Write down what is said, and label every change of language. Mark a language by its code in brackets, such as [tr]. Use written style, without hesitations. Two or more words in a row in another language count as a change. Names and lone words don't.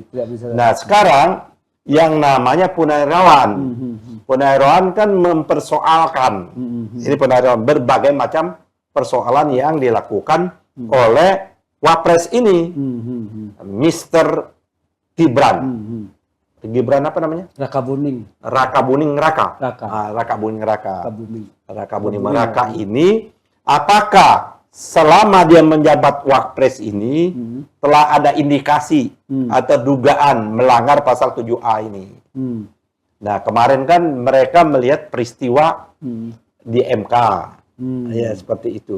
[id] Nah sekarang yang namanya punahirawan. Punahirawan kan mempersoalkan. Ini punahirawan berbagai macam persoalan yang dilakukan oleh Wapres ini, Mr. Gibran. Gibran apa namanya? Raka Buning. Raka Buning Raka. Raka. Raka Buning Raka. Raka Buning. Raka Buning Raka ini, apakah selama dia menjabat Wapres ini telah ada indikasi atau dugaan melanggar pasal 7A ini? Nah, kemarin kan mereka melihat peristiwa di MK. Ya, seperti itu.